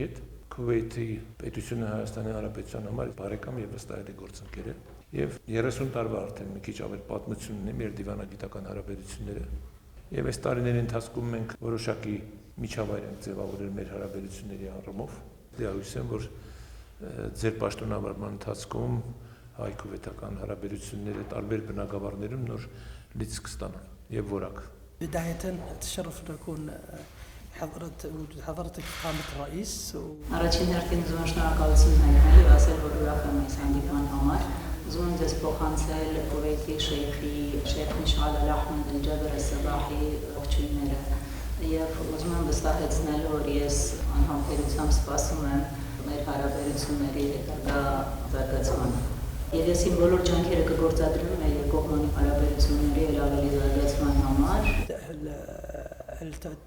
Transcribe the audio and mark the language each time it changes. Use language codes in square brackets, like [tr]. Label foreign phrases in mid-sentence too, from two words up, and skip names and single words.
[hy] հետ։ Քուվեյթի պետությունը Հայաստանի Հանրապետության համար բարեկամ եւ վստահելի գործընկեր է եւ 30 տարվա արդեն մի քիչ ավել պատմություն ունի մեր դիվանագիտական հարաբերությունները եւ այս տարիների ընթացքում մենք որոշակի միջավայր ենք ձևավորել մեր հարաբերությունների առումով։ Դիահույս եմ, որ ձեր պաշտոնավարման ընթացքում հայ-քուվեյթական հարաբերությունները տարբեր բնակավարներում նոր լիցք կստանան եւ որակ։ [ar] بداية أتشرف أن أكون وجود حضرتك فخامة الرئيس. [hy] Առաջին հերթին ուզում եմ շնորհակալություն հայտնել եւ ասել, որ ուրախ եմ այս հանդիպման համար։ Ուզում եմ ձեզ փոխանցել Քուվեյթի Շեյխ Միշալ Ալ-Ահմեդ Ալ-Ջաբր Ալ-Սաբահի ողջույնները եւ ուզում եմ վստահեցնել, որ ես անհամբերությամբ սպասում եմ մեր հարաբերությունների հետագա զարգացմանը։ Եվ ես իմ բոլոր ջանքերը կգործադրեմ մեր երկկողմանի հարաբերությունների ավելի զարգացման համար։